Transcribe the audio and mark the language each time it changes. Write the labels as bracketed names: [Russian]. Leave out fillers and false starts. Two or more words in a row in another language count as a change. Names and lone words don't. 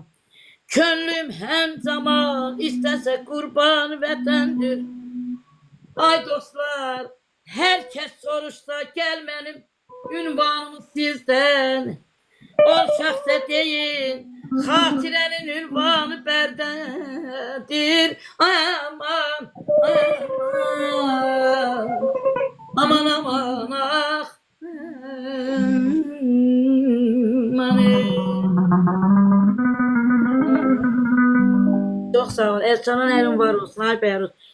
[Azerbaijani] Könlüm hər zaman istəsə qurban vətəndir. Ay dostlar, hər kəs soruşsa gəl mənim ünvanımı sizdən. Ol şəxsə deyin, xatirənin ünvanı bərdədir. Aman, aman, aman, aman, ah. [Turkish] Çok sağ ol. Erçan'ın elin var olsun. Ay Beyrut.